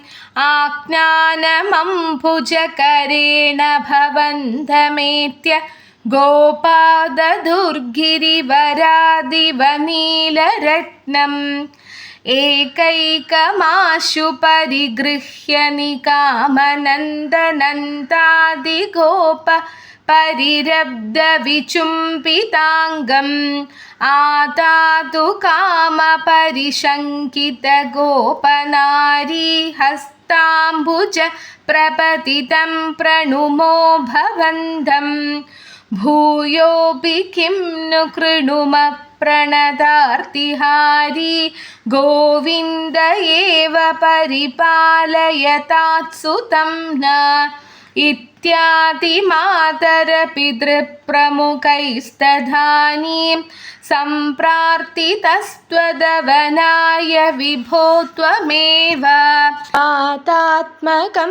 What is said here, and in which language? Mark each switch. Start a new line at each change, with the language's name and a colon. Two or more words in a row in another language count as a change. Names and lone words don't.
Sanskrit: आज्ञानमम्भुजकरेण भवन्धमेत्य गोपाददुर्गिरिवरादिवनीलरत्नम् एकैकमाशु परिगृह्य निकामनन्दनन्दादिगोप परिरब्धविचुम्बिताङ्गम् आदातु कामपरिशङ्कितगोपनारी हस्ताम्बुज प्रपतितं प्रणुमो भवन्दम् ഭൂയോപി കിം नु കൃണുമ പ്രണതാർത്തിഹാരി ഗോവിന്ദ ഏവ പരിപാലയതാത്സുതം ന ഇത്യാദി മാതര പിതൃപ്രമുഖൈസ്തധാനീം സംപ്രാർത്ഥിതസ്ത്വദവനായ വിഭോ ത്വമേവ ആതാത്മകം